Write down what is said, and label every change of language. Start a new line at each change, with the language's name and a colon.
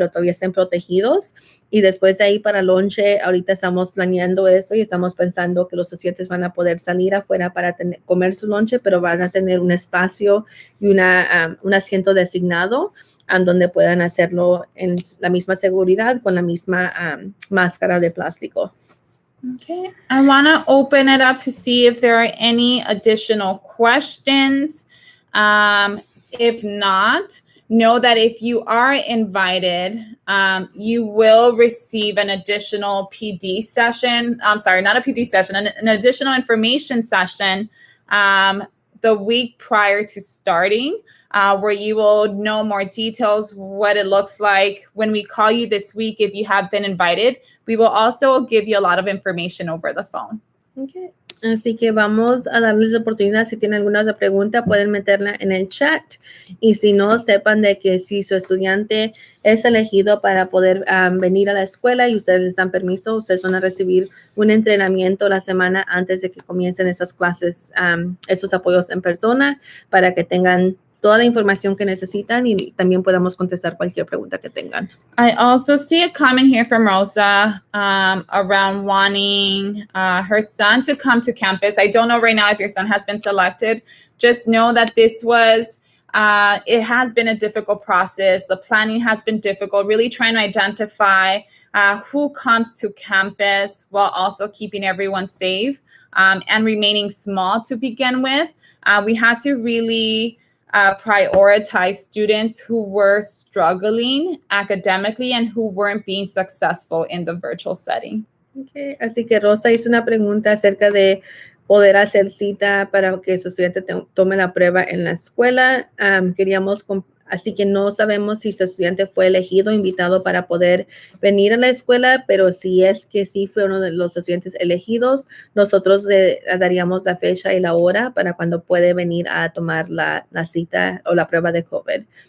Spanish: Pero todavía estén protegidos. Y después de ahí para lonche, ahorita estamos planeando eso y estamos pensando que los estudiantes van a poder salir afuera para comer su lonche, pero van a tener un espacio y un asiento designado donde puedan hacerlo en la misma seguridad con la misma máscara de plástico.
English: Okay, I want to open it up to see if there are any additional questions. If not, know that if you are invited, you will receive an additional PD session. I'm sorry, not a PD session, an additional information session the week prior to starting. Where you will know more details, what it looks like. When we call you this week, if you have been invited, we will also give you a lot of information over the phone. Okay.
Spanish: Así que vamos a darles la oportunidad. Si tienen alguna otra pregunta, pueden meterla en el chat. Y si no, sepan de que si su estudiante es elegido para poder venir a la escuela y ustedes les dan permiso, ustedes van a recibir un entrenamiento la semana antes de que comiencen esas clases, esos apoyos en persona, para que tengan toda la información que necesitan y también podamos contestar cualquier pregunta que tengan.
English: I also see a comment here from Rosa around wanting her son to come to campus. I don't know right now if your son has been selected. Just know that this was, it has been a difficult process. The planning has been difficult, really trying to identify who comes to campus while also keeping everyone safe and remaining small to begin with. We had to really prioritize students who were struggling academically and who weren't being successful in the virtual setting. Okay.
Spanish: Así que Rosa hizo una pregunta acerca de poder hacer cita para que su estudiante tome la prueba en la escuela. Así que no sabemos si su estudiante fue elegido, invitado para poder venir a la escuela, pero si es que sí fue uno de los estudiantes elegidos, nosotros le daríamos la fecha y la hora para cuando puede venir a tomar la cita o la prueba de COVID.